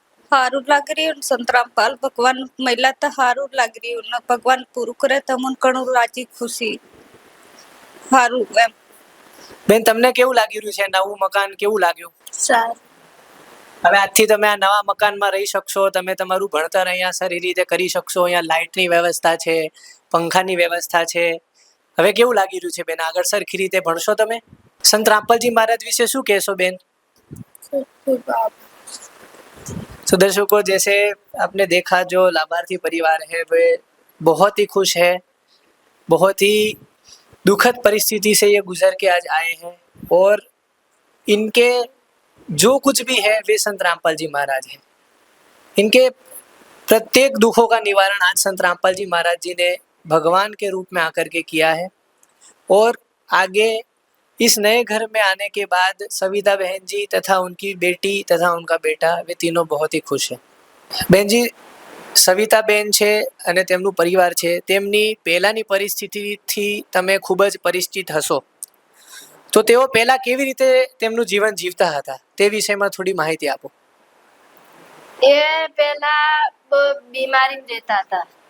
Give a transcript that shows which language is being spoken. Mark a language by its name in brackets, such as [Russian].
[Gujarati] સારું લાગી રહ્યું સંત રામપાલ ભગવાન મહિલા તો સારું લાગી રહ્યું ને ભગવાન પૂરું કરે તો અમને ઘણું રાજી ખુશી સારું એમ। બેન, તમને કેવું લાગી રહ્યું છે? નવું મકાન કેવું લાગ્યું? સારું। હવે આજથી તમે આ નવા મકાનમાં રહી શકશો। તમે તમારું ભણતર અહીંયા સારી રીતે કરી શકશો। અહીંયા લાઇટની વ્યવસ્થા છે, પંખાની વ્યવસ્થા છે। હવે કેવું લાગી રહ્યું છે બેન? આગળ સરખી રીતે ભણશો તમે? [Hindi] સંત રામપાલજી મહાराज [Gujarati] विषय शू कहशो बेन? [Hindi] तो दर्शकों, जैसे आपने देखा, जो लाभार्थी परिवार है वे बहुत ही खुश है। बहुत ही दुखद परिस्थिति से ये गुजर के आज आए हैं और इनके जो कुछ भी है वे संत रामपाल जी महाराज हैं। इनके प्रत्येक दुखों का निवारण आज संत रामपाल जी महाराज जी ने भगवान के रूप में आकर के किया है। और आगे इस नए घर में आने के बाद सविता बहन जी तथा उनकी बेटी तथा उनका बेटा, वे तीनों बहुत ही खुश हैं। [Gujarati] बहन जी, सविता बेन છે અને તેમનું પરિવાર છે, તેમની પહેલાની પરિસ્થિતિથી તમે ખૂબ જ પરિચિત હશો, તો તેઓ પહેલા કેવી રીતે તેમનું જીવન જીવતા હતા તે વિષયમાં થોડી માહિતી આપો। એ પહેલા બીમારી રહેતા હતા।